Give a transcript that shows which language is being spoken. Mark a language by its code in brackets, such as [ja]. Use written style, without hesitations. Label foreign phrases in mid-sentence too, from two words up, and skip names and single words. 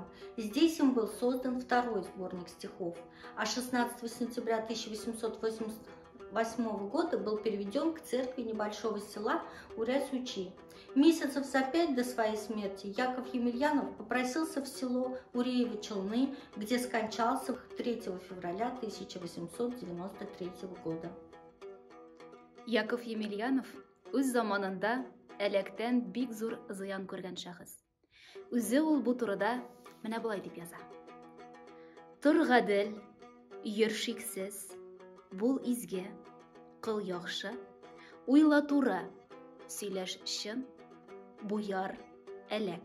[ru] Здесь им был создан второй сборник стихов, а 16 сентября 1888 года был переведен к церкви небольшого села Уря-Сучи. Месяцев за 5 до своей смерти Яков Емельянов попросился в село Уреево-Челны, где скончался 3 февраля 1893 года. [tt] Яков Емельянов үз заманында электен бик зур зыян күргән шәхес. Үзе ул бу турыда менә булай дип яза. Тор гадел, йөр шиксез, бул изге, кыл яхшы, уйла туры, сөйләш чын, буяр, әләк.